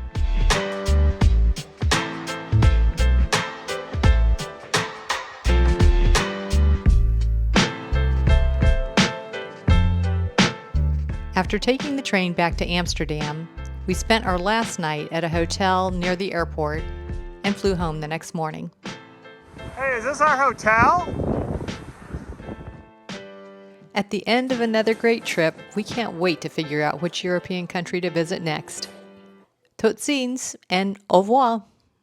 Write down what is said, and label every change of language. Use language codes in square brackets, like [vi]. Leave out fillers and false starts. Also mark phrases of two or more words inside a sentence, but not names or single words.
[en] After taking the train back to Amsterdam, we spent our last night at a hotel near the airport and flew home the next morning. Hey, is this our hotel? At the end of another great trip, we can't wait to figure out which European country to visit next. [nl] Tot ziens [en] and [fr] au revoir!